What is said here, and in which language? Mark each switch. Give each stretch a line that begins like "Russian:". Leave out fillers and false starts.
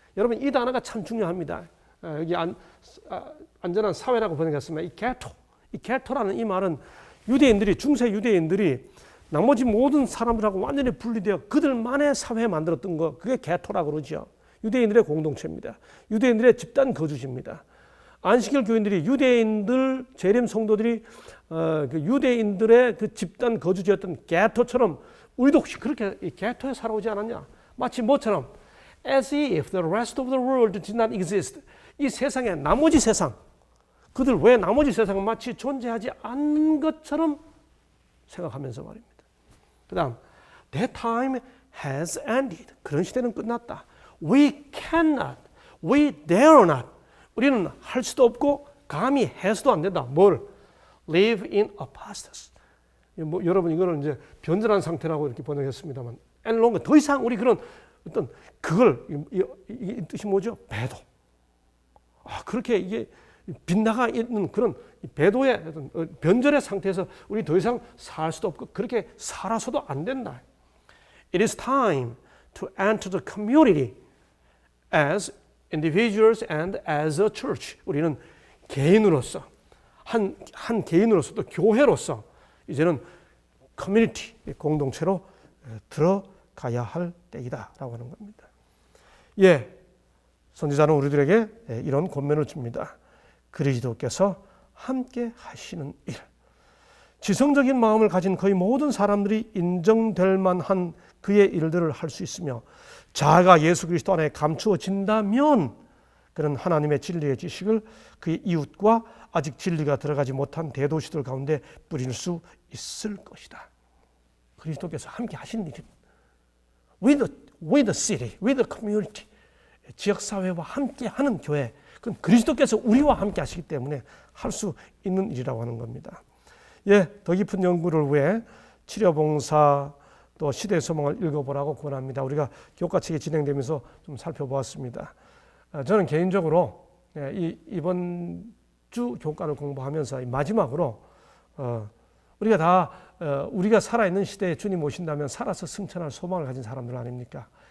Korean: 여러분 이 단어가 참 중요합니다. 여기 안전한 사회라고 번역했으면 이 게토라는 이 말은 유대인들이, 중세 유대인들이 나머지 모든 사람들하고 완전히 분리되어 그들만의 사회 만들었던 거, 그게 게토라고 그러죠. 유대인들의 공동체입니다. 유대인들의 집단 거주지입니다. 안식일 교인들이 유대인들, 재림 성도들이 그 유대인들의 그 집단 거주지였던 게토처럼 우리도 혹시 그렇게 이 게토에 살아오지 않았냐? 마치 뭐처럼
English: as if the rest of the world did not exist.
Korean: 이 세상에 나머지 세상, 그들 왜 나머지 세상은 마치 존재하지 않는 것처럼 생각하면서 말입니다. 그 다음,
English: that time has ended.
Korean: 그런 시대는 끝났다.
English: We cannot, we dare not.
Korean: 우리는 할 수도 없고 감히 해서도 안 된다. 뭘?
English: Live in apostasy.
Korean: 여러분 이거는 이제 변절한 상태라고 이렇게 번역했습니다만,
English: and longer.
Korean: 더 이상 우리 그런 어떤 그걸 이 뜻이 뭐죠? 배도. 그렇게 이게 빗나가 있는 그런 배도의 어떤 변절의 상태에서 우리 더 이상 살 수도 없고 그렇게 살아서도 안 된다.
English: It is time to enter the community as individuals and as a church.
Korean: 우리는 개인으로서 한 개인으로서 또 교회로서 이제는 커뮤니티, 공동체로 들어가야 할 때이다라고 하는 겁니다. 선지자는 우리들에게 이런 권면을 줍니다. 그리스도께서 함께 하시는 일. 지성적인 마음을 가진 거의 모든 사람들이 인정될 만한 그의 일들을 할 수 있으며 자아가 예수 그리스도 안에 감추어진다면 그런 하나님의 진리의 지식을 그의 이웃과 아직 진리가 들어가지 못한 대도시들 가운데 뿌릴 수 있을 것이다. 그리스도께서 함께 하신 일입니다.
English: with the city, with the community.
Korean: 지역사회와 함께 하는 교회, 그건 그리스도께서 우리와 함께 하시기 때문에 할 수 있는 일이라고 하는 겁니다. 예, 더 깊은 연구를 위해 치료봉사 또 시대의 소망을 읽어보라고 권합니다. 우리가 교과책이 진행되면서 좀 살펴보았습니다. 저는 개인적으로 이번 주 교과를 공부하면서 마지막으로 우리가 다 우리가 살아있는 시대에 주님 오신다면 살아서 승천할 소망을 가진 사람들 아닙니까?